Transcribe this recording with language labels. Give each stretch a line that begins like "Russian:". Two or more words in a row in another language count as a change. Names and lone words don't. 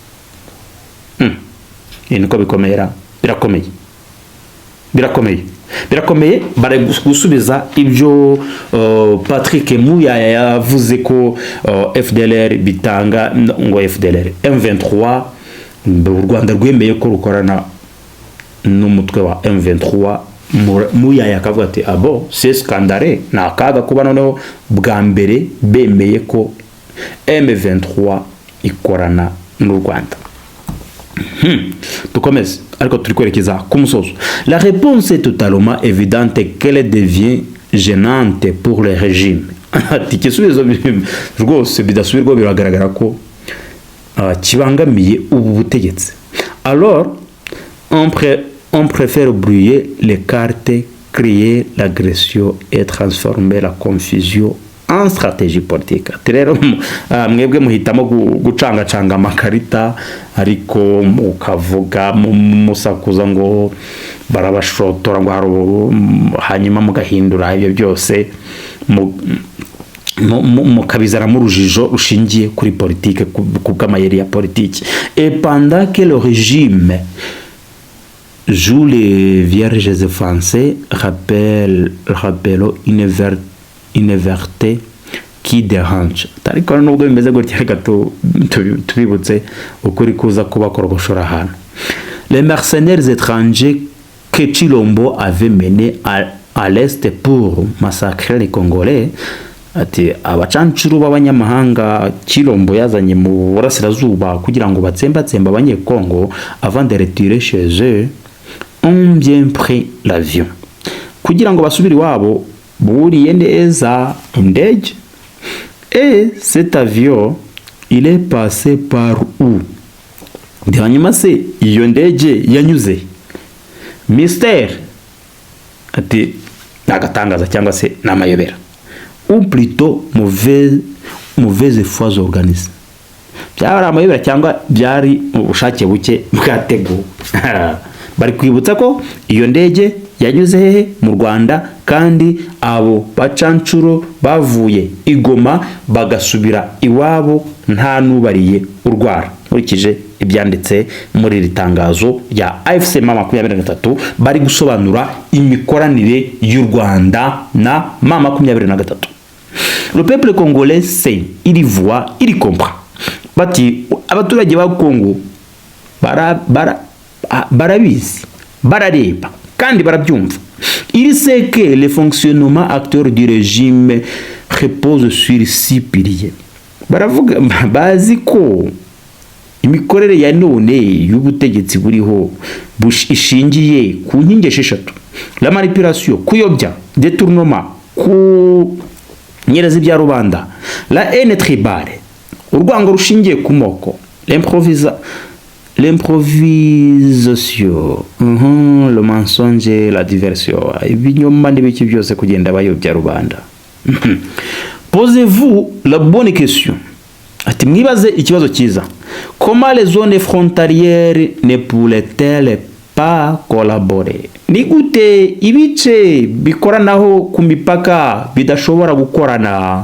Kinyarwanda: Niko bikomera, birakomeye bari gusubiza ibyo Patrick Muyaya yavuze ko FDLR bitanga, ngo FDLR M23 u Rwanda rwemeye ko rukorana n'umutwe wa M23. Muyaya akavuga ati abo
French: c'est scandale,
Kinyarwanda: na kaga kuba noneho bwa mbere bemeye ko M23 ikorana n'u Rwanda. Tukomeze ariko turi kwerekeza ku musozo.
French: La réponse est totalement évidente qu'elle devient gênante pour le régime.
Kinyarwanda: Ati kisubizo rwose bidasubirwa biragaragara ko kibangamiye ubu butegetsi.
French: Alors on préfère brouiller les cartes, créer l'agression et transformer la confusion en stratégie politique.
Kinyarwanda: Rero mwebwe muhitamo gucangacanga amakarita, ariko mukavuga musakuza ngo barabashotora ngo hanyuma mugahindura ibyo byose mukabizaramo urujijo rushingiye kuri politike ku bw'amayeri ya politike.
French: Et pendant que le régime joue les vierges français rappelle une vérité qui dérange.
Kinyarwanda: Ariko nubwo bimeze gutya reka tubibutse ukuri kuza kubakorgoshora ahantu.
French: Les mercenaires étrangers que Chilombo avait menés à l'est pour massacrer les Congolais,
Kinyarwanda: ati abacancuru b'abanyamahanga Chilombo yazanye mu burasirazuba kugira ngo batsembatsemba abanyekongo
French: avant de retirer chez eux, ont bien pris l'avion.
Kinyarwanda: Kugira ngo basubire iwabo buriye neza indege.
French: Et cet avion il est passé par où?
Kinyarwanda: Hanyuma se iyo ndege yanyuze mystère, ati nagatangaza cyangwa se namayobera,
French: ou plutôt mauvaise foi organisée.
Kinyarwanda: Byari amayobera cyangwa byari ubushake buke bwateguwe. Bari kwibutsa ko iyo ndege yanyuze hehe mu Rwanda, kandi abo bacancuro bavuye Igoma bagasubira iwabo nta nubariye urwara. Nkurikije ibyanditse muri ritangazo ya AFC Mama 23 bari gusobanura imikoranire y'u Rwanda na Mama 23.
French: Le peuple congolais sait, il voit, il comprend.
Kinyarwanda: Bati abaturage ba Kongo barabizi, barareba kandi barabyumva.
French: Il sait que le fonctionnement actuel du régime repose sur 6 piliers.
Kinyarwanda: Baravuga bazi ko imikorere ya none y'ubutegetsi buriho ishingiye ku nkingi 6:
French: la manipulation,
Kinyarwanda: kuyobya, détournement, nyereza ibya rubanda,
French: la haine tribale,
Kinyarwanda: urwango rushingiye ku moko,
French: l'improvisation, le mensonge, la diversion,
Kinyarwanda: ibinyoma n'ibiki byose kugenda bayobya rubanda.
French: Posez-vous la bonne question.
Kinyarwanda: Ati mwibaze ikibazo cyiza.
French: Comment les zones frontalières ne pourraient-elles pas collaborer?
Kinyarwanda: Ni gute ibice bikoranaho ku mipaka bidashobora gukorana?